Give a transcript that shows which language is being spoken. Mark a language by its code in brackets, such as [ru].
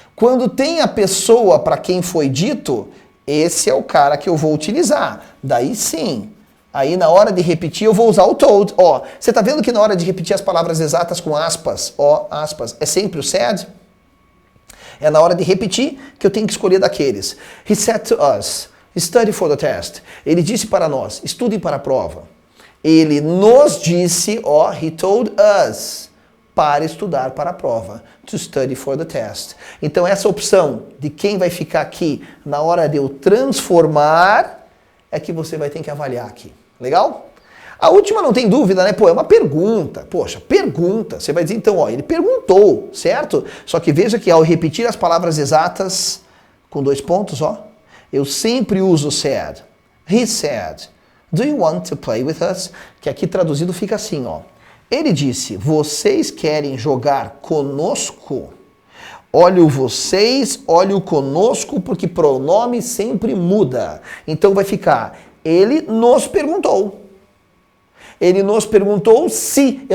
[pt] Quando tem a pessoa para quem foi dito, esse é o cara que eu vou utilizar. Daí sim. Aí na hora de repetir eu vou usar o told. Ó, você tá vendo que na hora de repetir as palavras exatas com aspas, ó, aspas, é sempre o said? É na hora de repetir que eu tenho que escolher daqueles. [en] He said to us, study for the test. [pt] Ele disse para nós, estudem para a prova. Ele nos disse, ó, [en] he told us, [pt] para estudar para a prova. [en] To study for the test. [pt] Então essa opção de quem vai ficar aqui na hora de eu transformar é que você vai ter que avaliar aqui. Legal? A última não tem dúvida, né? Pô, é uma pergunta. Poxa, pergunta. Você vai dizer então, ó, ele perguntou, certo? Só que veja que ao repetir as palavras exatas, com 2 pontos, ó, eu sempre uso said. [en] He said, do you want to play with us? [pt] Que aqui traduzido fica assim, ó. Ele disse, vocês querem jogar conosco? Olha o vocês, olha o conosco, porque pronome sempre muda. Então vai ficar, ele nos perguntou. Ele nos perguntou se.